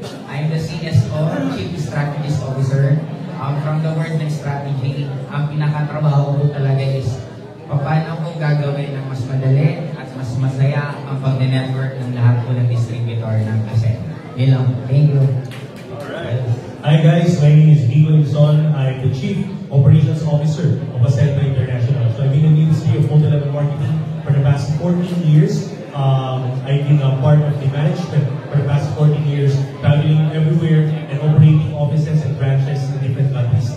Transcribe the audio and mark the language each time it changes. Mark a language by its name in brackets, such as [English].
[English] I'm the CSO, Chief Strategist Officer. From the word [Filipino] ng strategy, ang pinakatrabaho ko talaga is paano ko gagawin ng mas madali at mas masaya ang pag-network ng lahat po ng distributor ng Ascendra. Yun lang. [English] Thank you. Alright. Hi guys, my name is Vigo Inson. I'm the Chief Operations Officer of Ascendra International. So I've been in the industry of multi-level marketing for the past 14 years. I've been a part of the management for the past 14 years, traveling everywhere and operating offices and branches in different countries.